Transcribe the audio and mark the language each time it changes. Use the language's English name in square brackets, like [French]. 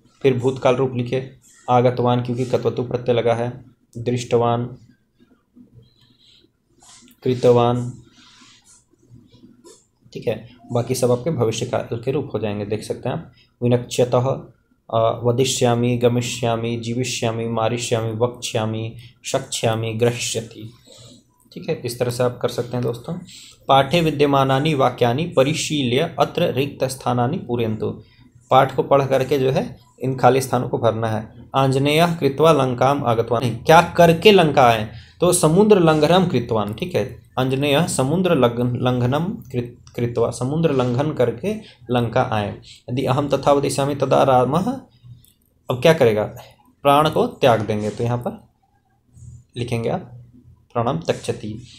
[Hindi] फिर भूतकाल रूप लिखे, आगतवान, क्योंकि कत्वतु प्रत्यय लगा है, दृष्टवान, कृतवान, ठीक है। बाकी सब आपके भविष्य काल के रूप हो जाएंगे, देख सकते हैं आप। [Sanskrit] विनक्ष्यतः, वदिष्यामि, गमिष्यामि, जीविष्यामि, मारिष्यामि, वक्ष्यामि, शक्ष्यामि, ग्रहिष्यति, [Hindi] ठीक है। इस तरह से आप कर सकते हैं दोस्तों। [Sanskrit] पाठे विद्यमानानि वाक्यानि परिशील्य अत्र रिक्त स्थानानि पूरयन्तु। [Hindi] पाठ को पढ़ करके जो है इन खाली स्थानों को भरना है। [Sanskrit] आंजनेयः कृत्वा लंकाम आगतवान, [Hindi] क्या करके लंका आए, तो [Sanskrit] समुद्र लंघनम कृतवान, [Hindi] ठीक है। [Sanskrit] आंजनेयः समुद्र लंघनम कृत्वा, [Hindi] समुद्र लंघन करके लंका आए। [Sanskrit] यदि अहम तथा वदिष्यामि तदा रामः, [Hindi] अब क्या करेगा, प्राण को त्याग देंगे, तो यहाँ पर लिखेंगे आप [Sanskrit] प्राणम त्यक्षति।